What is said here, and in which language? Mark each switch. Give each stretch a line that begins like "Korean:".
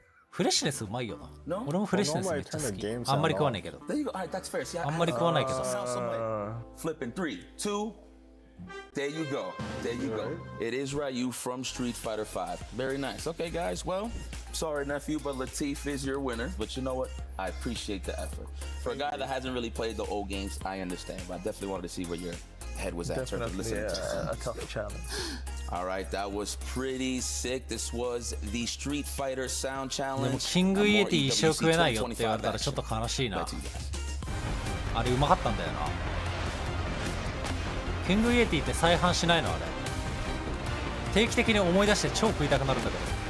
Japanese: フレッシュネスうまいよな。俺もフレッシュネスめっちゃ好き。あんまり食わないけど。あんまり食わないけど。
English: Flipping 3, 2. There you go. There you go. It is Ryu from Street Fighter 5. Very nice. Okay, guys. Well, sorry, nephew, but Latif is your winner. But you know what? I appreciate the effort. For a guy that hasn't really played the old games, I understand. But I definitely wanted to see where your head was at. Definitely a tough challenge. All right, that was pretty sick. This was the Street Fighter Sound Challenge.
Japanese: でもキングイエティ一生食えないよって言われたらちょっと悲しいな。あれうまかったんだよな。キングイエティって再販しないのあれ。定期的に思い出して超食いたくなるんだけど。